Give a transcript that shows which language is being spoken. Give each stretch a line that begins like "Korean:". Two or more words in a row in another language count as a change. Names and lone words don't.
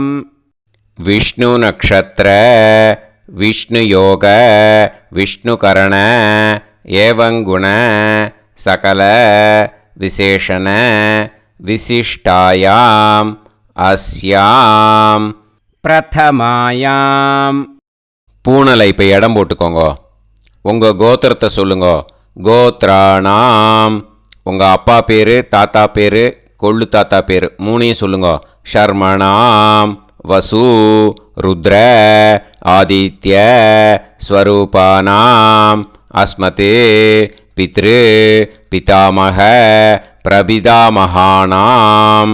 Sanskrit: विष्णु नक्षत्र विष्णु योग विष्णुकरण एवं गुण सकल विशेषण विशिष्टायाम् अस्याम பிரதமாயாம்.
Tamil: பூனலை இப்போ இடம் போட்டுக்கோங்க. உங்கள் கோத்திரத்தை சொல்லுங்க.
Sanskrit: கோத்ராணாம்.
Tamil: உங்கள் அப்பா பேர், தாத்தா பேர், கொள்ளு தாத்தா பேர் மூணையும் சொல்லுங்க.
Sanskrit: शर्मणां वसु रुद्र आदित्य स्वरूपाणाम् अस्मत् पितृ पितामह प्रपितामहानाम्.